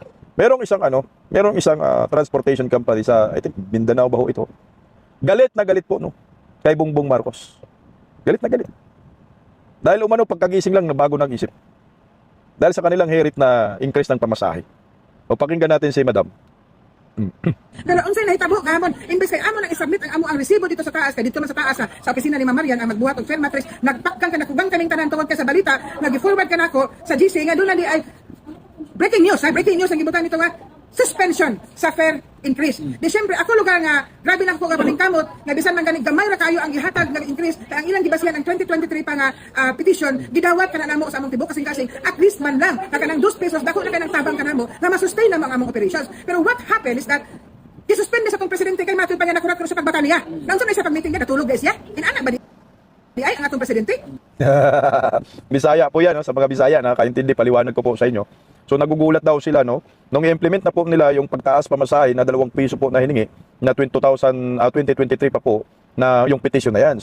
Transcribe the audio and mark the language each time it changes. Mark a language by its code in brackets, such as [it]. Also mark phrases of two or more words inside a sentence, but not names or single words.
[tl] Merong isang [en] transportation company [tl] sa, [en] I think, [tl] Mindanao ba ho ito? Galit na galit po, no? Kay Bongbong Marcos. Galit na galit. Dahil umano, pagkagising lang na bago nag-isip. Dahil sa kanilang herit na increase ng pamasahe. O pakinggan natin si Madam. [ceb] Pero unsay nahitabo gamon imbes kay amo nang isubmit ang amo ang resibo dito sa taas kay dito man sa taas sa opisina ni Ma'am Marian ang magbuhat og fair matrix nagpakkan ka nakugang kaming tanan tungod ka sa balita nagi-forward ka nako sa GC nga doon na di ay breaking news ang gibutan nito nga suspension sa fare increase. Di syempre ako lugar nga grabe lang ko nga paningkamot nga bisan man gani gamay ra kayo ang gihatag nga increase kay ang ilang gibasihan ang 2023 pa nga petition gidawat kana namo sa among tibok kasing at least man lang kanang 2 pesos dako na kanang tabang kanamo na ma-sustain na among operations. Pero [en] what happened is that [ceb] isuspende sa tong presidente kay matud pa niya nakurat sa pagbata niya. Nang sa pag-meeting niya natulog guys ya. Inana ba di ay ang atong presidente? [tl] Bisaya po yan, no? Sa mga Bisaya, nakakaintindi, paliwanag ko po sa inyo. So nagugulat daw sila, no? Nung i-implement na po nila yung pagtaas pamasahe na 2 piso po na hiningi, na 2023 pa po, na yung petition na yan.